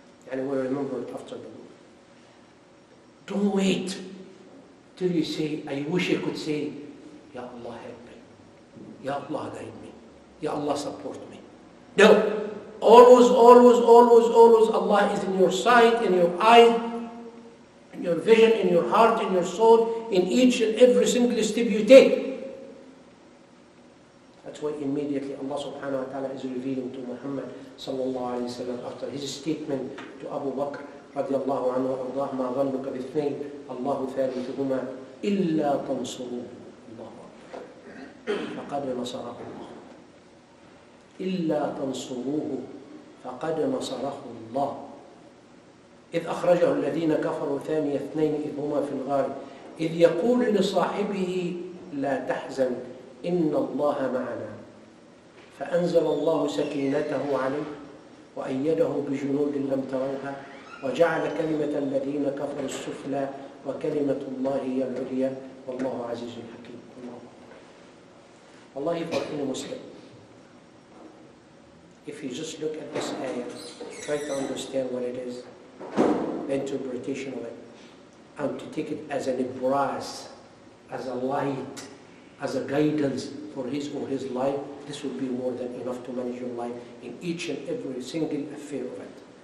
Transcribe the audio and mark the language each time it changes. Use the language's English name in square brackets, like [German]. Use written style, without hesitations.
[English] And we remember it after the war. Don't wait till you say, I wish I could say, Ya Allah help me. Ya Allah guide me. Ya Allah support me. No. Always Allah is in your sight, in your eyes, in your vision, in your heart, in your soul, in each and every single step you take. That's why immediately Allah subhanahu wa ta'ala is revealing to Muhammad sallallahu alayhi wa sallam after his statement to Abu Bakr radiallahu anhu [Arabic] وَأَرْضَاهُ مَا ظَنُّكَ بِاثْنَيْنِ اللَّهُ ثَالِثُهُمَا إِلَّا تَنْصُرُوهُ اللَّهُ أكبر فَقَدْ نَصَرَهُ اللَّهُ إِلَّا تَنْصُرُوهُ فَقَدْ نَصَرَهُ اللَّهُ إذ أخرجه الذين كفروا ثاني اثنين إذ هما في الغار إذ يقول لصاحبه لا تحزن إن الله معنا فأنزل الله سكينته عليه وأيده بجنود لم تروها وجعل كلمة الذين كفروا السفلى وكلمة الله هي العليا والله عزيز حكيم. [English] والله for any Muslim, if you just look at this ayah, try to understand what it is, the interpretation of it, and to take it as an ibras, as a light, as a guidance for his or his life, this will be more than enough to manage your life in each and every single affair of it.